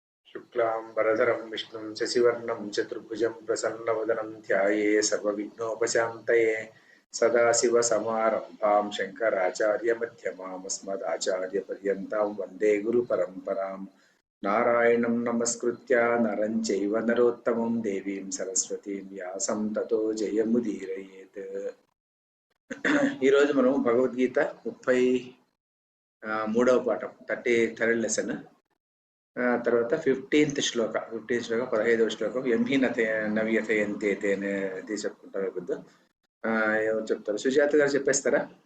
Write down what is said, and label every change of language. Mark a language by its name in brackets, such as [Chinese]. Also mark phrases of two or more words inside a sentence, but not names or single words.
[Sanskrit] शुक्लांबरधरं विष्णुं शशिवर्णं चतुर्भुजं प्रसन्नवदनं ध्याये सर्वविघ्नोपशान्तये सदाशिवसमारम्भां शङ्कराचार्यमध्यमाम् अस्मदाचार्यपर्यन्तां वन्दे गुरुपरम्परां नारायणं नमस्कृत्य नरं चैव नरोत्तमं देवीं सरस्वतीं व्यासं ततो जयमुदीरयेत्। [Telugu] ఈరోజు మనం భగవద్గీత 33వ పాఠం 33rd లెసన్ తర్వాత 15th శ్లోక 15వ శ్లోకం నవ్యథయంతే అనేది చెప్పుకుంటాం. ఇప్పుడు ఎవరు చెప్తారు? సుజాత గారు చెప్పేస్తారా?